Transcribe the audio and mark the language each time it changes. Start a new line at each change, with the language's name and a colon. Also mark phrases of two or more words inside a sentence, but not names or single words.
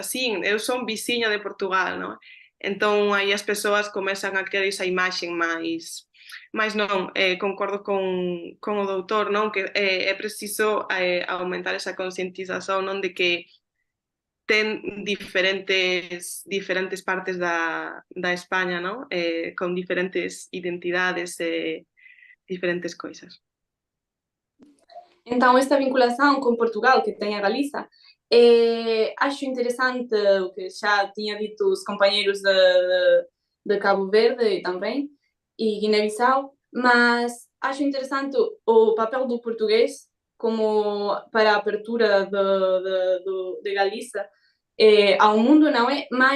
Galician: Sí, eu son viciña de Portugal, non? Entón, aí as persoas comezan a crear esa imaxe máis non, concordo con o doutor, non? Que é preciso aumentar esa conscientización, non? De que ten diferentes partes da España, non? Con diferentes identidades e diferentes coisas.
Portuguese: Então, esta vinculação com Portugal que tem a Galiza, acho interessante o que já tinha dito os companheiros de Cabo Verde também, e Guiné-Bissau, mas acho interessante o papel do português como para a abertura de Galiza ao mundo, não é?